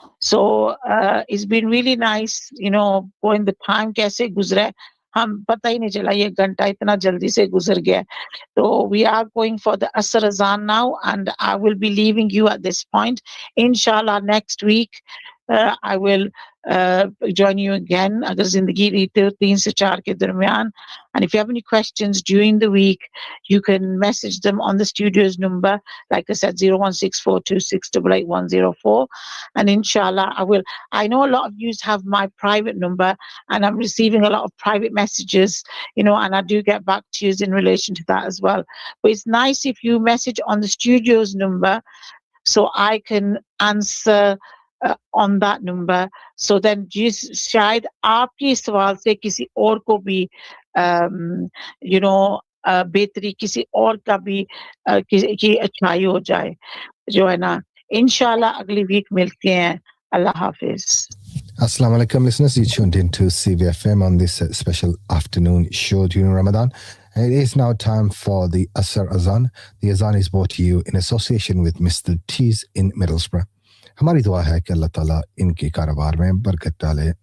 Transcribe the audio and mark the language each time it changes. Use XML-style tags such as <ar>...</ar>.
<en>So it's been really nice, going the time</en> <hi>कैसे गुजरा हम पता ही नहीं चला, ये घंटा इतना जल्दी से गुजर गया.</hi> <en>So we are going for the Asr Azan now, and I will be leaving you at this point. Inshallah, next week I will join you again.</en> <hi>अगर जिंदगी रहती हो 3 से 4 के दरमियान.</hi> <en>And if you have any questions during the week, you can message them on the studio's number. Like I said, 01642688104. And inshallah, I know a lot of you have my private number, and I'm receiving a lot of private messages, and I do get back to you in relation to that as well. But it's nice if you message on the studio's number so I can answer on that number.</en> <hi>So then शायद आपके सवाल से किसी और को भी बेहतरी किसी और का भी की अच्छाई हो जाए, जो है ना. इंशाल्लाह अगली वीक मिलते हैं. अल्लाह हाफिज.</hi> <en>Assalamu alaikum, listeners. You tuned in to CVFM on this special afternoon show during Ramadan. It is now time for the Asr Azan. The Azan is brought to you in association with Mr. T's in Middlesbrough.</en> <hi>हमारी दुआ है कि अल्लाह ताला इनके कारोबार में बरकत डाले.</hi>